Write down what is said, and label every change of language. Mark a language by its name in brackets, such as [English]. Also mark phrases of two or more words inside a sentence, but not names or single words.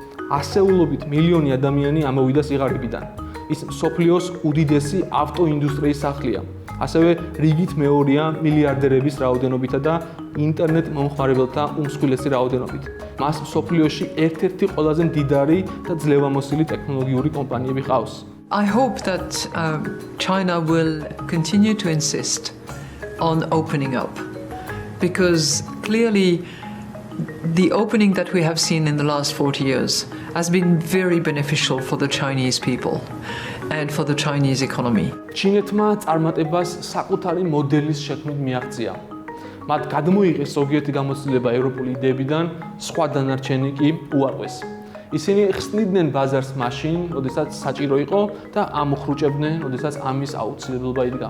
[Georgian] ასეულობით მილიონი ადამიანი ამოვიდა სიღარიბიდან. ის მსოფლიოს უდიდესი ავტოინდუსტრიის სახლია. ასევე რიგით მეორეა მილიარდერების რაოდენობითა და ინტერნეტ მომხმარებელთა უმსხვილესი რაოდენობით. მას მსოფლიოში ერთ-ერთი ყველაზე მდიდარი და ძლევამოსილი ტექნოლოგიური კომპანიები ჰყავს. [English] I hope that China will continue to insist on opening up, because clearly the opening that we have seen in the last 40 years has been very beneficial for the Chinese people and for the Chinese economy. [Georgian] ჩინეთმა წარმატებას საკუთარი მოდელის შექმნით მიაღწია. მათ გადმოიღეს ზოგიერთი გამოცდილება ევროპული იდეებიდან, სხვა დანარჩენი კი უარყვეს. ისინი ხსნიდნენ ბაზარს მაშინ, როდესაც საჭირო იყო და ამოხრუჭებდნენ, როდესაც ამის აუცილებლობა იდგა.